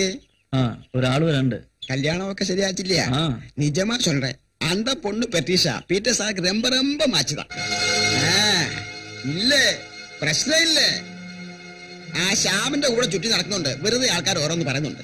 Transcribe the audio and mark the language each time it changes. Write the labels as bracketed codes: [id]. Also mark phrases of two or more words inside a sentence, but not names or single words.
[ta] ஒரு ஆள் வரண்டு. [ml] கல்யாணம் ഒക്കെ ശരിയാച്ചില്ല. [ta] நிஜமா சொல்றேன், அந்த பொண்ணு பெட்ரிஷா பீட்டர் சாருக்கு ரொம்ப ரொம்ப மாச்சுதான். [ml] ഇല്ല, പ്രശ്നമില്ല. ആ ശ്യാമിന്റെ കൂടെ ചുറ്റി നടക്കുന്നുണ്ട്. വെറുതെ ആൾക്കാർ ഓരോന്ന് പറയുന്നുണ്ട്.